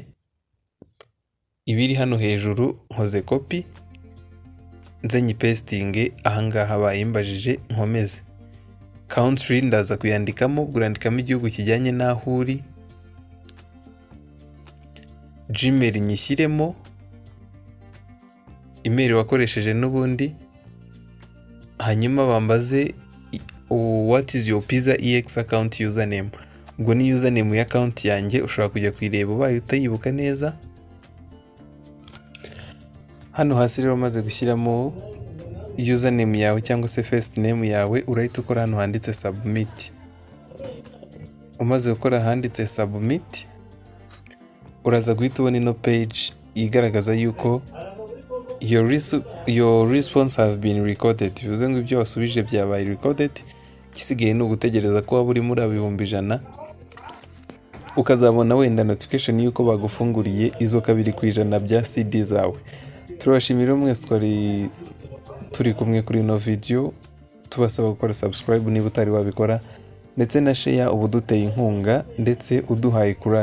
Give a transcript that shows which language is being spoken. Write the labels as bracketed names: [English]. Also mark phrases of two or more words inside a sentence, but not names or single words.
[Kinyarwanda] Ibiri hano hejuru nkoze copy, nze nyipestinge ahangaha bayimbajije, nkomeze. Country ndaza kuyandikamo, gurandikamo igihugu kijyanye naho uri. Gmail nyishyiremo email wakoresheje n'ubundi. Hanyuma bambaze [English] what is your Pizzaex account username. [Kinyarwanda] Ubwo ni username ya account yanjye, ushobora kujya kuyireba ubaye utayibuka neza. Hano hasi rero maze gushyiramo username yawe cyangwa se [English] first name [Kinyarwanda] yawe, urahita ukora hano handitse submit. Umaze gukora handitse submit, uraza guhita ubona ino page igaragaza yuko [English] your response have been recorded. [Kinyarwanda] Bivuze ngo ibyo wasubije byabaye recorded, gisigaye ni ugutegereza ko waba uri muri 100,000 ukazabona wenda notification yuko bagufunguriye izo 2% bya CD zawe. Turabashimira mwese turi kumwe kuri ino video, tubasaba gukora subscribe niba utari wabikora, ndetse na share ubu duteye inkunga ndetse uduhaye courage.